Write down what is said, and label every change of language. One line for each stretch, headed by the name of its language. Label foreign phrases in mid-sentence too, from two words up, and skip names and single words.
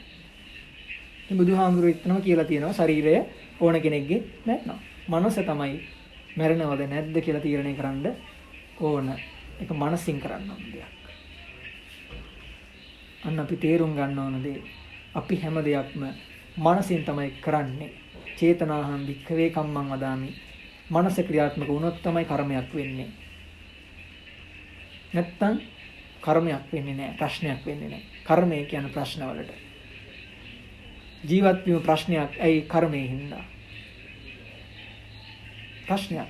Sinhala: මේ බුදුහාමුදුරුවෝ එතනම කියලා තියෙනවා ශරීරය ඕන කෙනෙක්ගේ මැරෙනවා. මනස තමයි මැරෙනවද නැද්ද කියලා තීරණය කරන්න ඕන. ඒක මනසින් කරන්න ඕන දෙයක්. අන්න අපි තේරුම් ගන්න ඕන දේ අපි හැම දෙයක්ම මනසින් තමයි කරන්නේ.
Pali: චේතනාහං වික්ඛවේ කම්මං වදාමි.
Sinhala: මනස ක්‍රියාත්මක වුණොත් තමයි කර්මයක් වෙන්නේ. නැත්තම් කර්මයක් වෙන්නේ නැහැ. ප්‍රශ්නයක් වෙන්නේ නැහැ. කර්මය කියන්නේ ප්‍රශ්නවලට. ජීවත් වීම ප්‍රශ්නයක්. ඇයි කර්මයෙන් හින්දා? ප්‍රශ්නයක්.